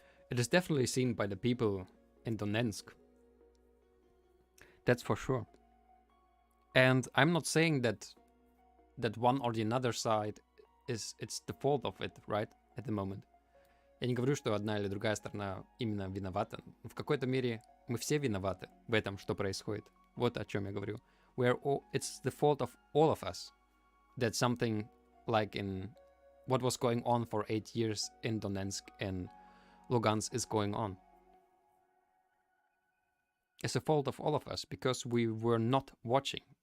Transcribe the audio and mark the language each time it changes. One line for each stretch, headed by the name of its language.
English: It is definitely seen by the people in Donetsk. That's for sure. And I'm not saying that one or the other side it's the fault of it, right, at the moment.
Russian: Я не говорю, что одна или другая сторона именно виновата. В какой-то мере мы все виноваты в этом, что происходит. Вот о чем я говорю.
English: It's the fault of all of us that something like in what was going on for 8 years in Donetsk and Lugansk is going on. It's the fault of all of us because we were not watching.